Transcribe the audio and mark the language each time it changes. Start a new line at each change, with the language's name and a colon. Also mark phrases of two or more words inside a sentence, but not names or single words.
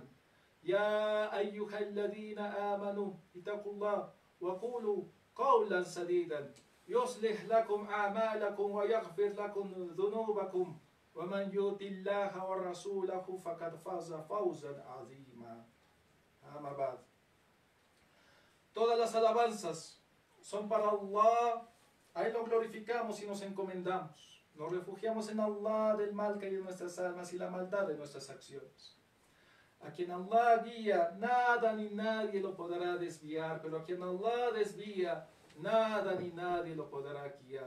Arabic: يا أيها الذين آمنوا اتقوا الله وقولوا قولا سديدا يصلح لكم أعمالكم ويغفر لكم ذنوبكم ومن يطع الله ورسوله فقد فاز فوزا عظيما. أما بعد.
Spanish: Todas las alabanzas son para Allah. A Él lo glorificamos y nos encomendamos. Nos refugiamos en Allah del mal que hay en nuestras almas y la maldad de nuestras acciones. A quien Allah guía, nada ni nadie lo podrá desviar, pero a quien Allah desvía, nada ni nadie lo podrá guiar.